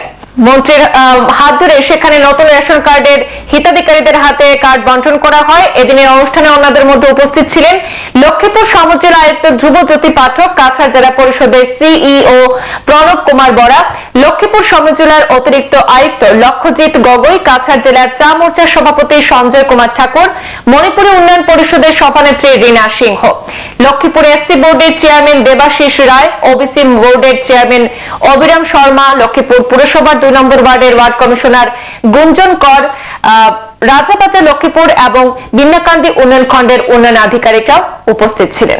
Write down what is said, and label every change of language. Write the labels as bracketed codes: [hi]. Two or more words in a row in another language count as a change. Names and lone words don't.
[bn] মন্ত্রীর হাত ধরে সেখানে নতুন রেশন কার্ডের হিতাধিকারীদের হাতে কার্ড বন্টন করা হয়। এদিনের অনুষ্ঠানে অন্যদের মধ্যে উপস্থিত ছিলেন লক্ষ্মীপুর সমজেলা আয়ুক্ত ধ্রুবজ্যোতি পাঠক, কাছাড় জেলা পরিষদের সিইও প্রণব কুমার বরা, লক্ষ্মীপুর সমজেলার অতিরিক্ত আয়ুক্ত লক্ষ্যজিৎ গগৈ, কাছাড় জেলার চা মোর্চার সভাপতি সঞ্জয় কুমার ঠাকুর, মণিপুরী উন্নয়ন পরিষদের সভানেত্রী রীনা সিংহ, লক্ষ্মীপুর এসসি বোর্ডের চেয়ারম্যান দেবাশিস রায়, ওবিসি বোর্ডের চেয়ারম্যান অবিরাম শর্মা, লক্ষ্মীপুর পুরসভার 2 নম্বর ওয়ার্ডের ওয়ার্ড কমিশনার গুঞ্জন কর, রাজাবাজার লক্ষ্মীপুর এবং বিন্নাকান্দি উন্নয়ন খণ্ডের উন্নয়ন আধিকারিকরাও উপস্থিত ছিলেন।